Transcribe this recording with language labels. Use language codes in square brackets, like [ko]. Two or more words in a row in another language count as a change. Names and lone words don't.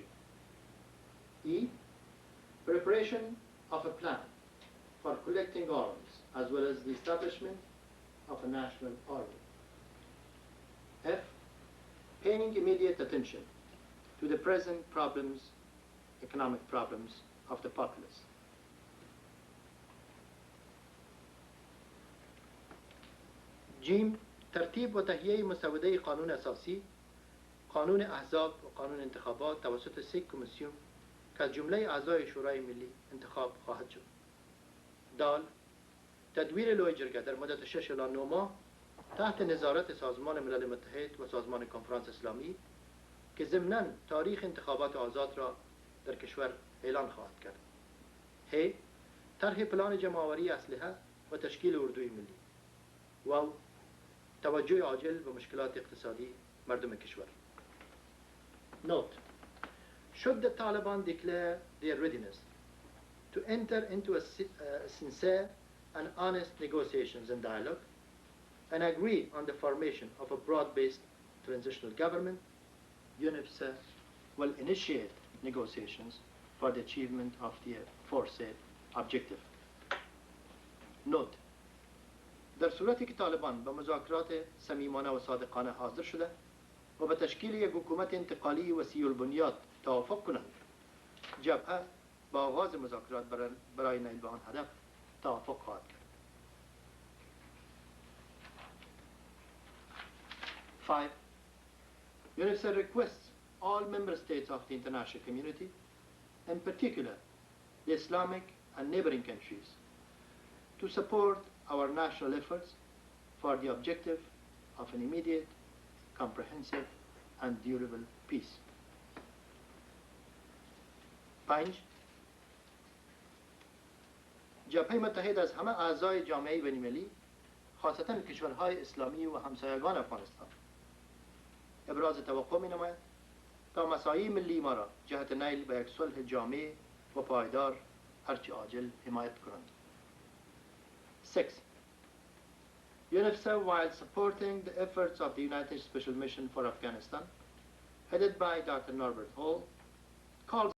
[en] E, preparation of a plan for collecting arms as well as the establishment of a national army. F, paying immediate attention to the present problems, economic problems of the populace. [fa] جیم، ترتیب و تهیه مسوده قانون اساسی، قانون احزاب و قانون انتخابات توسط 3 کمیسیون که از جمله اعضای شورای ملی انتخاب خواهد شد. دال، تدویر لوی جرگه در مدت 6 الی 9 ماه تحت نظارت سازمان ملل متحد و سازمان کنفرانس اسلامی که ضمناً تاریخ انتخابات آزاد را در کشور اعلان خواهد کرد. ه، طرح پلان جمع‌آوری اسلحه و تشکیل اردوی ملی. و توجه عاجل به مشکلات اقتصادی مردم کشور. [en] Note, should the Taliban declare their readiness to enter into a sincere and honest negotiations and dialogue and agree on the formation of a broad-based transitional government, UNIFSA will initiate negotiations for the achievement of the aforesaid objective. [fa] Note, در صورتی که طالبان به مذاکرات صمیمانه و صادقانه حاضر شده و به تشکیل یک حکومت انتقالی وسیع البنیاد توافق کنند، جبهه با آغاز مذاکرات برای نیل به آن هدف توافق خواهد کرد. [en] 5. UNIFSA requests all member states of the international community, in particular the Islamic and neighboring countries, to support our national efforts for the objective of an immediate, comprehensive, and durable peace. 5. [fa] جبهه متحد از همه اعضای جامعه بین‌المللی، خاصتاً کشورهای اسلامی و همسایگان افغانستان، ابراز توقع می‌نماید تا مساعی ملی ما را جهت نیل به یک صلح جامع و پایدار هرچه عاجل حمایت کنند. [en] 6. UNIFSA, while supporting the efforts of the United Special Mission for Afghanistan, headed by Dr. Norbert Hall, calls